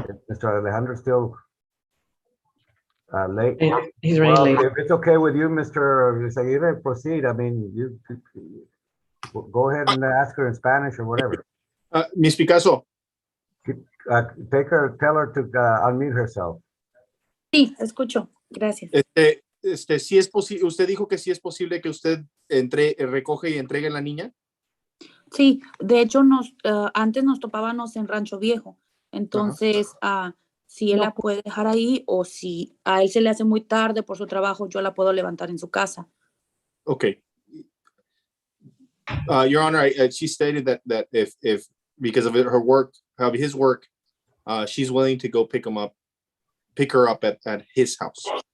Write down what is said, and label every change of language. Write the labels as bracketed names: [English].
[English] Mr. Alejandro still late? He's running Well, late. if it's okay with you, Mr. Izaguirre, proceed. I mean, you go ahead and ask her in Spanish or whatever. Miss Picasso. Tell her to unmute herself. [Spanish] Sí, escucho. Gracias. Sí es posible. Usted dijo que sí es posible que usted recoge y entregue a la niña. Sí, de hecho antes nos topábamos en Rancho Viejo. Entonces, si él la puede dejar ahí o si a él se le hace muy tarde por su trabajo, yo la puedo levantar en su casa. [English] Okay. Your Honor, she stated that if because of her work, of his work, she's willing to go pick her up at his house.